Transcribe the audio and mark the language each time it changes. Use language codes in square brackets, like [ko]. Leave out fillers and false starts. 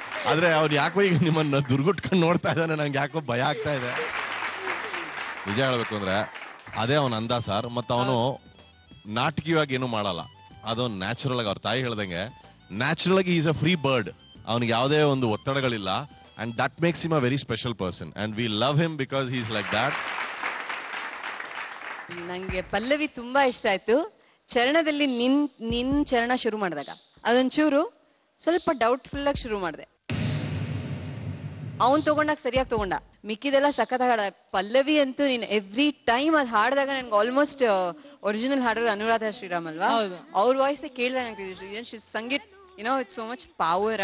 [kn] ಆದ್ರೆ ಅವ್ರು ಯಾಕೋ ಈಗ ನಿಮ್ಮನ್ನ ದುರ್ಗುಟ್ಕೊಂಡು ನೋಡ್ತಾ ಇದ್ದಾನೆ, ನಂಗೆ ಯಾಕೋ ಭಯ ಆಗ್ತಾ ಇದೆ. ನಿಜ ಹೇಳ್ಬೇಕು ಅಂದ್ರೆ ಅದೇ ಅವನ ಅಂದ ಸರ್. ಮತ್ತ ಅವನು ನಾಟಕೀಯವಾಗಿ ಏನು ಮಾಡಲ್ಲ, ಅದು ನ್ಯಾಚುರಲ್ ಆಗಿ. ಅವ್ರ ತಾಯಿ ಹೇಳ್ದಂಗೆ ನ್ಯಾಚುರಲ್ ಆಗಿ [en] Is a free bird. [kn] ಅವನಿಗೆ ಯಾವುದೇ ಒಂದು ಒತ್ತಡಗಳಿಲ್ಲ. [en] And that makes him a very special person. And we love him because he's like that. [kn] ನಂಗೆ ಪಲ್ಲವಿ ತುಂಬಾ ಇಷ್ಟ ಆಯ್ತು. ಚರಣದಲ್ಲಿ ನಿನ್ ಚರಣ ಶುರು ಮಾಡಿದಾಗ ಅದೊಂಚೂರು ಸ್ವಲ್ಪ ಡೌಟ್ಫುಲ್ ಆಗಿ ಶುರು ಮಾಡಿದೆ. ಅವನ್ ತಗೊಂಡಾಗ ಸರಿಯಾಗಿ ತಗೊಂಡ, ಮಿಕ್ಕಿದೆಲ್ಲ ಸಖತ್ ಹಾಡ. ಪಲ್ಲವಿ ಅಂತೂ ನೀನ್ ಎವ್ರಿ ಟೈಮ್ ಅದ್ ಹಾಡಿದಾಗ ನನ್ಗೆ ಆಲ್ಮೋಸ್ಟ್ ಒರಿಜಿನಲ್ ಹಾಡೋದು ಅನುರಾಧ ಶ್ರೀರಾಮ್ ಅಲ್ವಾ, ಅವ್ರ ವಾಯ್ಸ್ ಕೇಳಿದಾಗ ನಂಗೆ ಸಂಗೀತ್ [en] It's so much power.